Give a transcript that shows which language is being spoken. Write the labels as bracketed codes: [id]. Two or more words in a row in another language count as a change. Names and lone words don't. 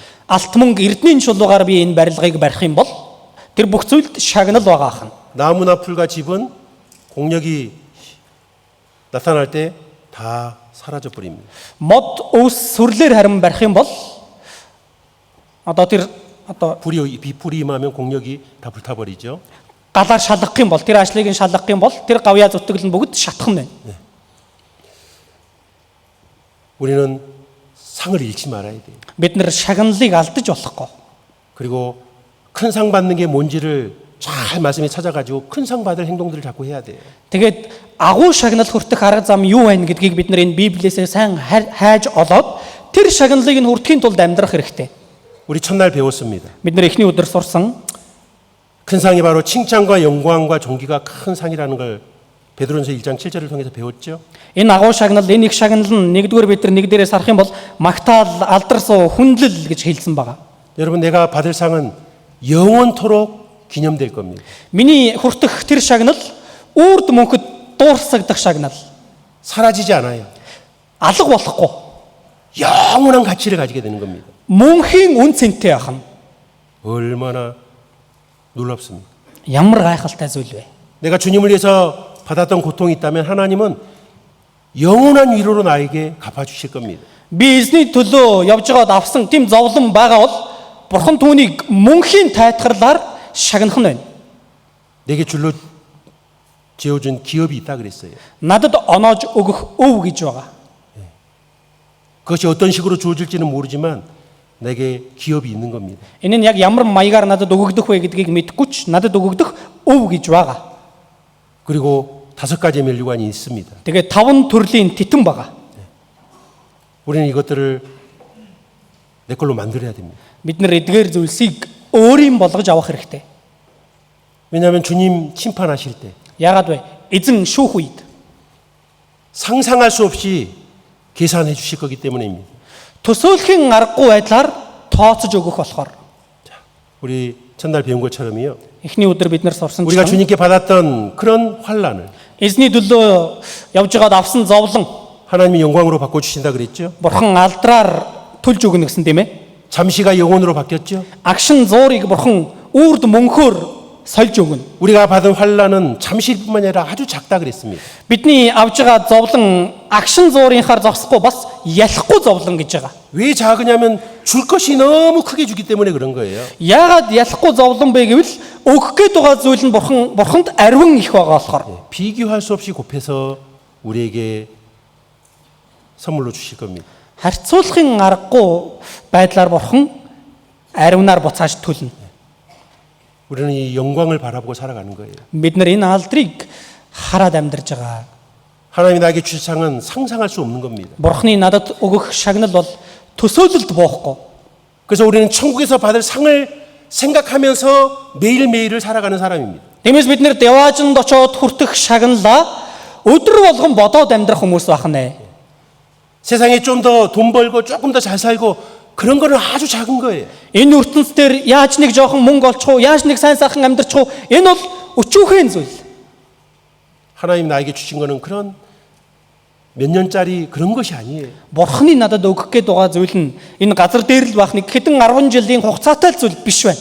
[mn] Алт мөнгө эрдэнийн чулуугаар би энэ барилгыг барих юм бол тэр бүх зүйлд шагнал байгаа хан. [ko] 나무나 풀과 집은 공력이 나타날 때 다 사라져 버립니다. [mn] Мод өвс сүрлээр харин барих юм бол одоо тэр одоо [ko] 불이 임하면 공력이 다 불타버리죠. [mn] галаар шалгах юм бол тэр ажлыг нь шалгах юм бол тэр гавьяа зүтгэл нь бүгд шатах нь байна. [ko] 우리는 상을 잃지 말아야 돼요. [mn] Бид нар шагналыг алдаж болохгүй. [ko] 그리고 큰 상 받는 게 뭔지를 잘 말씀에 찾아가지고 큰 상 받을 행동들을 자꾸 해야 돼요. [mn] Тэгээд агуу шагнал хүртэх арга зам юу байна гэдгийг бид нар энэ Библиэсээ сайн хайж олоод тэр шагналыг нь хүртэхийн тулд амьдрах хэрэгтэй. [ko] 우리 첫날 배웠습니다. [mn] Бид нар эхний өдөр сурсан [ko] 큰 상이 바로 칭찬과 영광과 존귀가 큰 상이라는 걸 베드로전서 1장 7절을 통해서 배웠죠. [mn] энэ агуу шагнал, энэ их шагнал нь нэгдүгээр бид нар нэг дээрээс харах юм бол магтаал, алдарсуу, хүндлэл гэж хэлсэн байгаа. [ko] 여러분 내가 받을 상은 영원토록 기념될 겁니다. [mn] Миний хүртэх тэр шагнал үрд мөнхөд дуурсагдах шагнал. [ko] 사라지지 않아요. [mn] Алга болохгүй. [ko] 영원한 가치를 가지게 되는 겁니다. [mn] Мөнхийн үн цэнтэй ахна. [ko] 얼마나 놀랍습니다. [mn] Ямар гайхалтай зүйл вэ? [ko] 내가 주님을 위해서 받았던 고통이 있다면 하나님은 영원한 위로로 나에게 갚아주실 겁니다. [mn] Би эзний төлөө явж байгаад авсан тийм зовлон байгаа бол Бурхан түүнийг мөнхийн тайтгарлаар шагнах нь байна. [ko] 내게 줄로 지어준 기업이 있다 그랬어요. [mn] Надад оноож өгөх өв гэж байгаа. [ko] 그것이 어떤 식으로 주어질지는 모르지만 내게 기업이 있는 겁니다. [mn] Энэ нь яг ямар маягаар надад өгөгдөх вэ гэдгийг мэдэхгүй ч надад өгөгдөх өв гэж байгаа. [ko] 그리고 5가지의 면류관이 있습니다. [mn] Тэгээ 5 төрлийн титэн байгаа. [ko] 우리는 이것들을 내 걸로 만들어야 됩니다. [mn] Бид нар эдгээр зүйлсийг өөрийн болгож авах хэрэгтэй. [ko] 왜냐하면 주님 심판하실 때 [mn] Яагаад вэ? Эзэн шүүх үед [ko] 상상할 수 없이 계산해 주실 거기 때문입니다. [mn] төсөөлхийн аргагүй байдлаар тооцож өгөх болохоор. [ko] 우리 첫날 배운 것처럼요. [mn] Эхний өдөр бид нар сурсан [ko] 우리가 [mn] чинь [ko] 주님께 받았던 그런 환난을 [mn] эзний төлөө явж байгаад авсан зовлон [ko] 하나님이 영광으로 바꿔 주신다 그랬죠. [mn] Бурхан алдраар төлж өгнө гэсэн тийм ээ. [ko] 잠시가 영혼으로 바뀌었죠. [mn] Агшин зуурыг Бурхан үрд мөнхөөр сольж өгнө. [ko] 우리가 받은 환난은 잠시뿐만 아니라 아주 작다 그랬습니다. [mn] Бидний авж байгаа зовлон агшин зуурынхаар зогсохгүй бас ялахгүй зовлон гэж байгаа. [ko] 왜 작으냐면 줄 것이 너무 크게 주기 때문에 그런 거예요. [mn] Яагаад ялахгүй зовлон бэ гэвэл өгөх гээд байгаа зүйл нь Бурханд ариун их байгаа болохоор. [ko] 비교할 수 없이 곱해서 우리에게 선물로 주실 겁니다. [mn] Харьцуулахын аргагүй байдлаар Бурхан ариунаар буцааж төлнө. [ko] 우리는 이 영광을 바라보고 살아가는 거예요. [mn] Бид нар энэ алдрыг хараад амьдарч байгаа. [ko] 하나님이 나에게 주실 상은 상상할 수 없는 겁니다. [mn] Бурханы надад өгөх шагнал бол төсөөлөлд буухгүй. [ko] 그래서 우리는 천국에서 받을 상을 생각하면서 매일매일을 살아가는 사람입니다. [mn] Тиймээс бид нэр деваажинд очоод хүртэх шагналаа өдөр болгон бодоод амьдрах хүмүүс байна. [ko] 세상에 좀 더 돈 벌고 조금 더 잘 살고 그런 거는 아주 작은 거예요. [mn] Энэ ертөнц дээр яаж нэг жоохон мөнгө олчих уу, яаж нэг сайн сайхан амьдрах уу, энэ бол өчүүхэн зүйл. [ko] 하나님 나에게 주신 거는 그런 몇 년짜리 그런 것이 아니에요. [mn] Бурханы надад өгөх гээд байгаа зүйл нь энэ газар дээр л байх нэг хэдэн 10 жилийн хугацаатай зүйл биш байна.